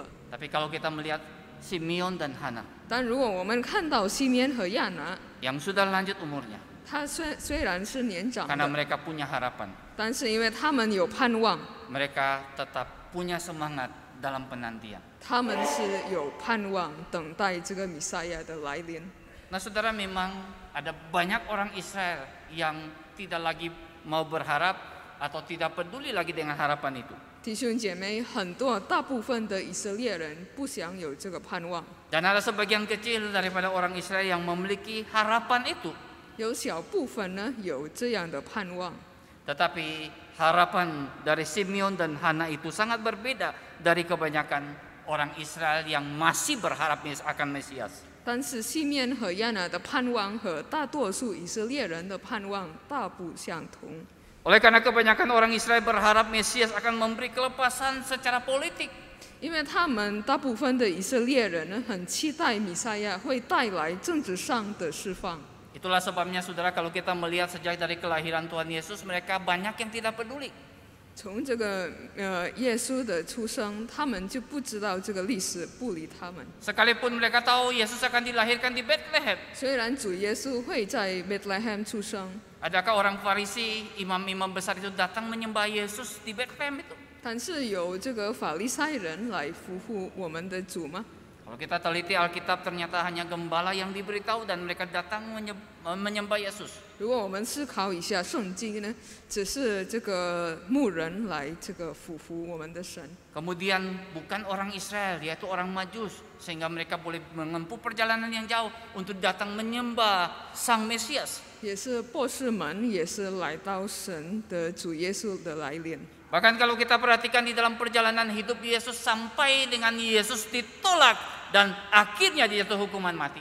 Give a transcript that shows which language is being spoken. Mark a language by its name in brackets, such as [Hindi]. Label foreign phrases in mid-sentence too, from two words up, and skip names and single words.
[Indonesian] Tapi kalau kita melihat Simeon dan Hana [Chinese] 但如果我们看到西缅和亚拿， [Indonesian] yang sudah lanjut umurnya, [Chinese] 他虽然是年长 [Indonesian] karena [Chinese] 的， [Indonesian] mereka punya harapan, [Chinese] 但是因为他们有盼望， [Indonesian] mereka tetap punya semangat dalam penantian. [Chinese] 他们是有盼望等待这个弥赛亚的来临。 [Indonesian] Nah, saudara, memang ada banyak orang Israel yang tidak lagi mau berharap atau tidak peduli lagi dengan harapan itu. [Chinese] 弟兄姐妹，大部分的以色列人不想有这个盼望， [Indonesian] Dan ada sebagian kecil daripada orang Israel yang memiliki harapan itu. [Chinese] 有小部分呢有这样的盼望。 [Indonesian] Tetapi harapan dari Simeon dan Hana itu sangat berbeda dari kebanyakan orang Israel yang masih berharap akan Mesias. [Chinese] 但是西面和亚拿的盼望和大多数以色列人的盼望大不相同。 [Indonesian] Oleh karena kebanyakan orang Israel berharap Mesias akan memberi kelepasan secara politik. [Chinese] 因为他们大部分的以色列人呢，很期待弥赛亚会带来政治上的释放。 [Indonesian] Itulah sebabnya, saudara, kalau kita melihat sejak dari kelahiran Tuhan Yesus, mereka banyak yang tidak peduli. [Chinese] 从这个耶稣的出生，他们就不知道这个历史，不理他们。 [Indonesian] Sekalipun mereka tahu Yesus akan dilahirkan di Bethlehem. [Chinese] 虽然主耶稣会在 Bethlehem 出生， [Indonesian] Adakah orang Farisi, imam-imam besar itu datang menyembah Yesus di Bethlehem itu? [Chinese] 但是有这个法利赛人来服务我们的主吗？ [Indonesian] Kalau kita teliti Alkitab, ternyata hanya gembala yang diberitahu dan mereka datang menyembah Yesus. [Chinese] 如果我们思考一下圣经呢，只是这个牧人来这个服务我们的神。 [Indonesian] Kemudian bukan orang Israel, yaitu orang Majus, sehingga mereka boleh menempuh perjalanan yang jauh untuk datang menyembah Sang Mesias. [Chinese] 也是博士们，也是来到神的主耶稣的来临。 [Indonesian] Bahkan kalau kita perhatikan di dalam perjalanan hidup Yesus sampai dengan Yesus ditolak dan akhirnya dijatuh hukuman mati.